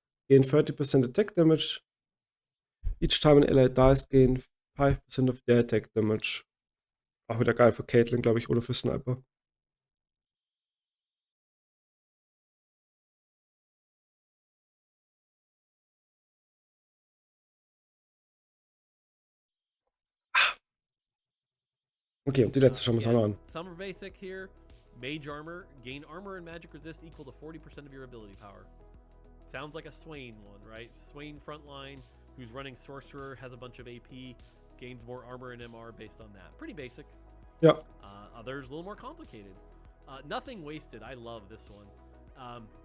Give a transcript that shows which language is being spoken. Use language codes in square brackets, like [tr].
[en] Gain 30% attack damage. Each time an ally dies, gain 5% of their attack damage. [de] Auch wieder geil für Caitlyn, glaube ich, oder für Sniper. Okay, und die letzte schauen wir uns auch noch an. [en] Some are basic here. Mage armor. Gain armor and magic resist equal to 40% of your ability power. Sounds like a Swain one, right? Swain frontline, who's running sorcerer, has a bunch of AP, gains more armor and MR based on that. Pretty basic. [de] Ja. [en] Others a little more complicated. Nothing wasted. I love this one.